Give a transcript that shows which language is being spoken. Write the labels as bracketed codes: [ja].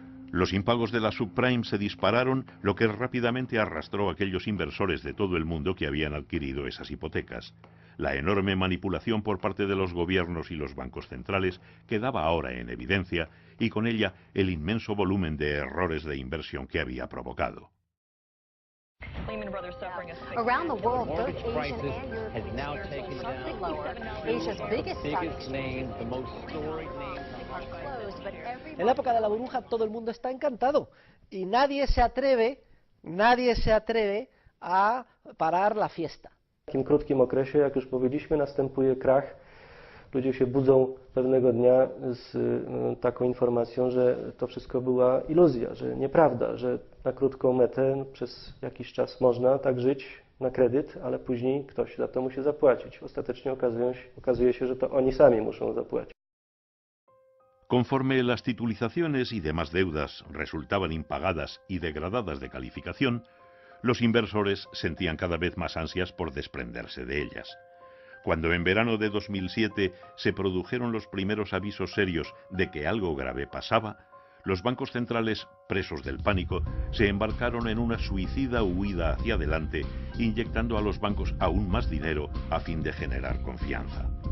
[es] Los impagos de la subprime se dispararon, lo que rápidamente arrastró a aquellos inversores de todo el mundo que habían adquirido esas hipotecas. La enorme manipulación por parte de los gobiernos y los bancos centrales quedaba ahora en evidencia, y con ella el inmenso volumen de errores de inversión que había provocado. [en] Around the world, both Asian and European shares are sharply lower. Asia's biggest stock exchanges are closed, but every... [es] En la época de la burbuja todo el mundo está encantado y nadie se atreve a parar la fiesta. [pl] W takim krótkim okresie, jak już powiedzieliśmy, następuje krach. Ludzie się budzą pewnego dnia z taką informacją, że to wszystko była iluzja, że nieprawda, że na krótką metę przez jakiś czas można tak żyć na kredyt, ale później ktoś za to musi zapłacić. Ostatecznie okazuje się, że to oni sami muszą zapłacić. [es] Conforme las titulizaciones y demás deudas resultaban impagadas y degradadas de calificación, los inversores sentían cada vez más ansias por desprenderse de ellas. Cuando en verano de 2007 se produjeron los primeros avisos serios de que algo grave pasaba, los bancos centrales, presos del pánico, se embarcaron en una suicida huida hacia adelante, inyectando a los bancos aún más dinero a fin de generar confianza.